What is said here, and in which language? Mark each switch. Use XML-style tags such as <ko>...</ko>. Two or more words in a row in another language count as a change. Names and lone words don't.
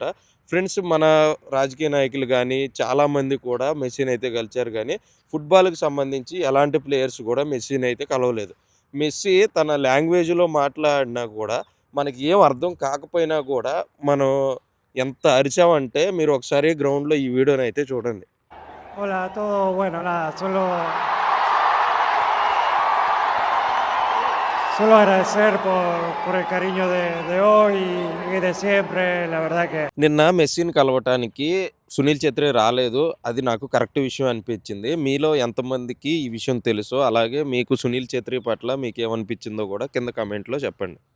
<te>ఫ్రెండ్స్ మన రాజకీయ నాయకులు గానీ, చాలామంది కూడా మెస్సీనైతే కలిసారు గానీ, ఫుట్‌బాల్‌కి సంబంధించి ఎలాంటి ప్లేయర్స్ గూడా మెస్సీనైతే కలవలేదు. మెస్సీ తన లాంగ్వేజ్‌లో మాట్లాడినా గూడా, మనకి ఏం అర్థం కాకపోయినా గూడా, మనం ఎంత అరిచామంటే మీరు ఒకసారి గ్రౌండ్‌లో ఈ వీడియోనైతే చూడండి.</te> <es>Hola a todos. Bueno, nada, solo agradecer por el cariño de hoy y de siempre. La verdad que</es> <te>నిన్న మెస్సీని కలవటానికి సునీల్ ఛెత్రి రాలేదు. అది నాకు కరెక్ట్ విషయం అనిపించింది. మీలో ఎంతమందికి ఈ విషయం తెలుసో, అలాగే మీకు సునీల్ ఛెత్రి పట్ల మీకేమనిపించిందో గూడా కింద కామెంట్‌లో చెప్పండి.</te>